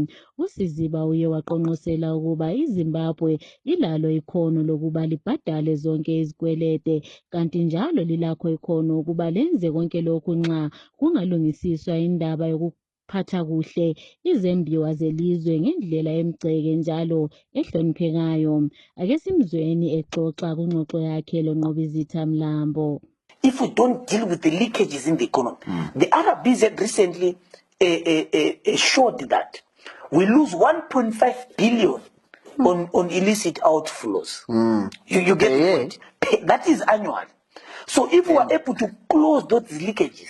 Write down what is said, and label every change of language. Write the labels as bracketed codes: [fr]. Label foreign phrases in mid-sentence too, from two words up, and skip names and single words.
[nd] USiziba uye waqonqosela ukuba iZimbabwe ilalo ikhono lokuba libhadale zonke izikwelede kanti njalo lilakho ikhono ukuba lenze konke lokhu nxa kungalungisiswa indaba yokuphatha kuhle izembiwa zelizwe ngendlela emgceke njalo ehloniphekayo. Ake simzweni exoxa kungxoxo yakhe loNqobizitha Mlambo. [en] If we don't deal with the leakages in the economy, the RBZ had recently showed that we lose 1.5 billion on illicit outflows. You get the point? That is annual. So if we are able to close those leakages,